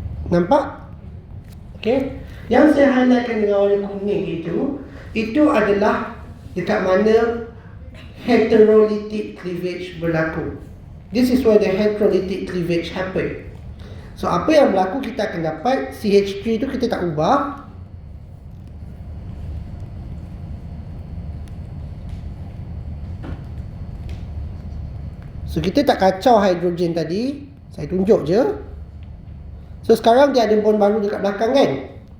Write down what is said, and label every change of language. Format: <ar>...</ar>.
<ms>Nampak? Okay, yang saya highlightkan dengan warna kuning itu adalah dekat mana heterolytic cleavage berlaku.</ms> <en>This is where the heterolytic cleavage happen.</en> <ms>So apa yang berlaku, kita akan dapat CH3 itu kita tak ubah. So kita tak kacau hidrogen tadi, saya tunjuk je. So sekarang dia ada bond baru dekat belakang kan.</ms>